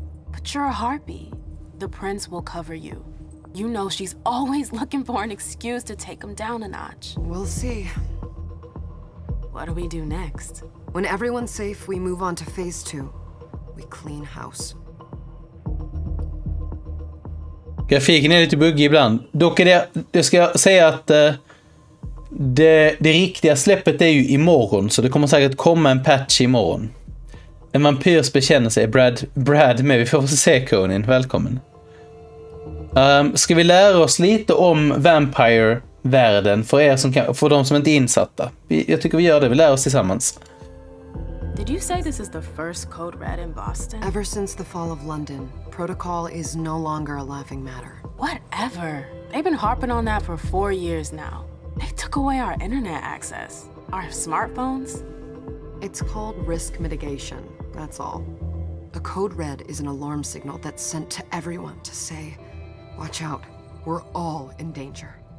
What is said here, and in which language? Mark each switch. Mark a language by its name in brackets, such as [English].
[English] But you're a harpy. The prince will cover you. You know she's always looking for an excuse to take him down a notch. We'll see. What do we do next? When everyone's safe, we move on to phase 2. We clean house. [Swedish] Grafiken är lite buggig ibland. Dock är det, jag ska säga att det riktiga släppet är ju imorgon, så det kommer säkert komma en patch imorgon. En vampyrs bekännelse är Brad med. Vi får se, Conin. Välkommen. Ska vi lära oss lite om vampyre-världen för de som inte är insatta? Jag tycker vi gör det. Vi lär oss tillsammans. [English] Did you say this is the first code red in Boston? Ever since the fall of London, protocol is no longer a laughing matter. Whatever. They've been harping on that for 4 years now. They took away our internet access. Our smartphones. It's called risk mitigation, that's all. A code red is an alarm signal that's sent to everyone to say, watch out, we're all in danger.